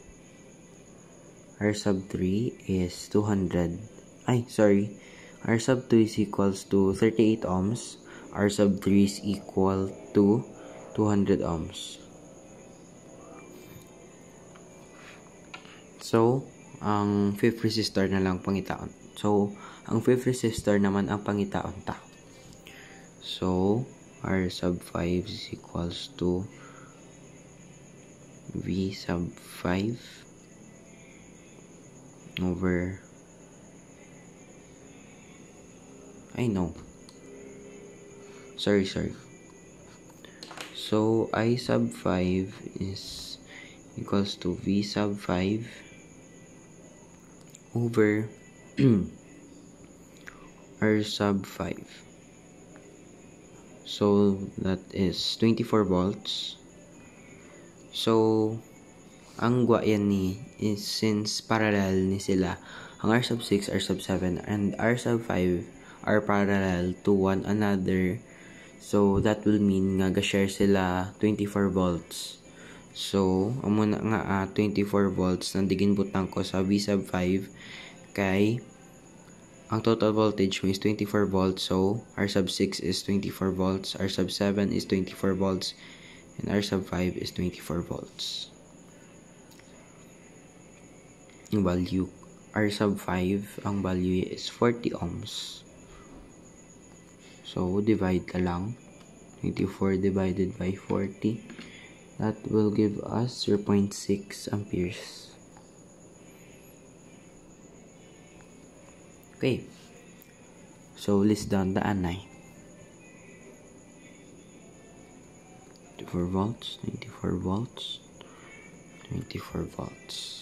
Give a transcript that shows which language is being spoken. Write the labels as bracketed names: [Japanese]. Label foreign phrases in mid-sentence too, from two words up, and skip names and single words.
[English] R sub 3 is 200. R sub 2 is equals to 38 ohms. R sub 3 is equal to 200 ohms. So, [Hiligaynon] ang fifth resistor na lang pangitaon. So, ang fifth resistor naman ang pangitaon ta. [English] So, R sub 5 is equals to V sub 5 over sorry. So, I sub 5 is equals to V sub 5 over R sub 5. So, that is 24 volts. So, [Hiligaynon] ang yan ni [English] is since parallel ni sila, ang R sub 6, R sub 7, and R sub 5 are parallel to one another. So, that will mean [Hiligaynon] nga ga-share sila [English] 24 volts. [Hiligaynon] So, amo na nga 24 volts nandigin butang ko sa V sub 5 kay ang [English] total voltage [Hiligaynon] mo [English] is 24 volts. So, R sub 6 is 24 volts, R sub 7 is 24 volts, and R sub 5 is 24 volts. Yung value, R sub 5, ang value is 40 ohms. So, divide ka lang. 24 divided by 40. That will give us 0.6 amperes. Okay. So, list down the anay. 24 volts, 24 volts, 24 volts.